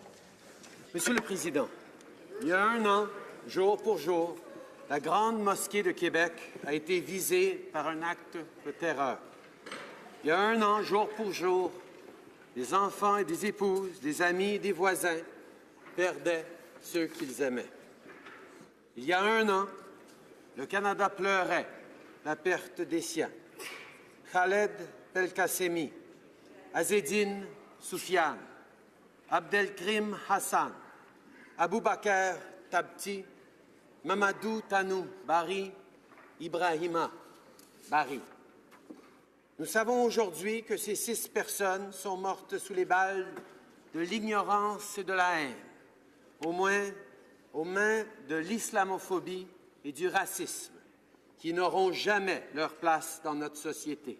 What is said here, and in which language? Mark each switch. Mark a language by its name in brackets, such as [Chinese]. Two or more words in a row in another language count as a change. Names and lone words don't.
[French] Monsieur le Président, il y a un an, jour pour jour, la Grande Mosquée de Québec a été visée par un acte de terreur. Il y a un an, jour pour jour, des enfants et des épouses, des amis et des voisins perdaient ceux qu'ils aimaient. Il y a un an, le Canada pleurait la perte des siens. Khaled Belkacemi, Azzedine Soufiane, Abdelkrim Hassan, Aboubakar Tabti, Mamadou Tanou Bari, Ibrahima Bari. Nous savons aujourd'hui que ces 6 personnes sont mortes sous les balles de l'ignorance et de la haine, au moins aux mains de l'islamophobie et du racisme, qui n'auront jamais leur place dans notre société.